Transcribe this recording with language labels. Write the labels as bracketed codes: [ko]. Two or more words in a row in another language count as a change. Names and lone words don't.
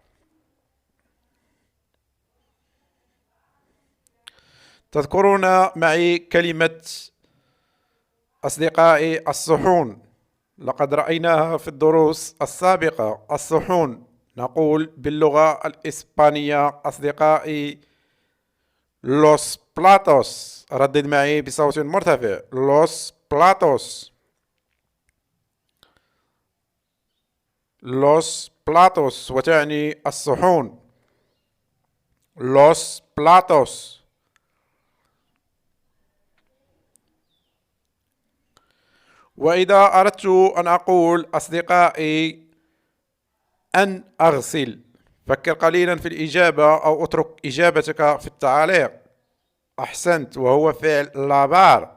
[ar] تذكرون معي كلمة أصدقائي الصحون، لقد رأيناها في الدروس السابقة. الصحون نقول باللغة الإسبانية أصدقائي [es] los platos. [ar] ردد معي بصوت مرتفع، [es] los platos. los platos [ar] وتعني الصحون، [es] los platos. [ar] وإذا أردت أن أقول أصدقائي أن أغسل، فكر قليلا في الإجابة أو اترك إجابتك في التعليق. أحسنت، وهو فعل لابار.